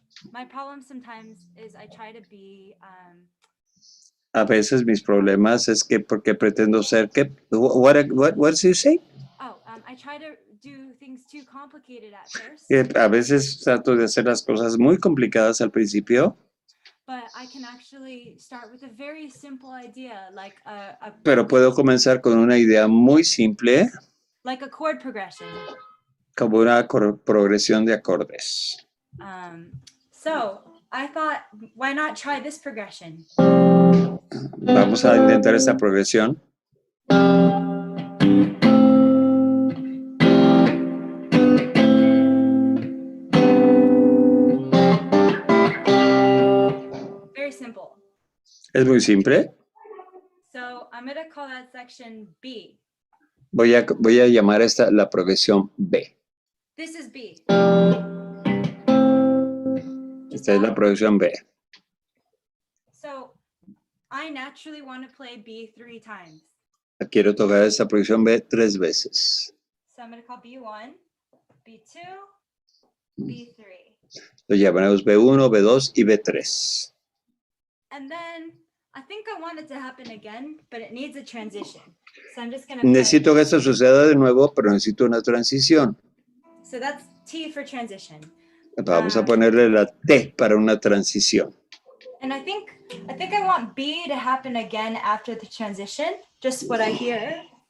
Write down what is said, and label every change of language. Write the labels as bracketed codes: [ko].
[en] My problem sometimes is I try to be [es] A veces mis problemas es que porque pretendo ser que [en] what does you say? I try to do things too complicated at first, [es] A veces trato de hacer las cosas muy complicadas al principio, [en] but I can actually start with a very simple idea, like [es] pero puedo comenzar con una idea muy simple, [en] like a chord progression. [es] como una progresión de acordes. [en] So I thought, why not try this progression? [es] Vamos a intentar esta progresión. [en] Very simple. [es] Es muy simple. [en] So I'm going to call that section B. [es] Voy a llamar esta la progresión B. [en] This is B. [es] Esta es la progresión B. [en] So I naturally want to play B 3 times. [es] Quiero tocar esta progresión B 3 veces. [en] So I'm going to call B1, B2, B3. [es] Lo llamaremos B1, B2 y B3. [en] And then I think I want it to happen again, but it needs a transition. So I'm just going [es] Necesito que esto suceda de nuevo, pero necesito una transición. [en] So that's T for transition. [es] Vamos a ponerle la T para una transición. [en] And I think I want B to happen again after the transition, just what I hear.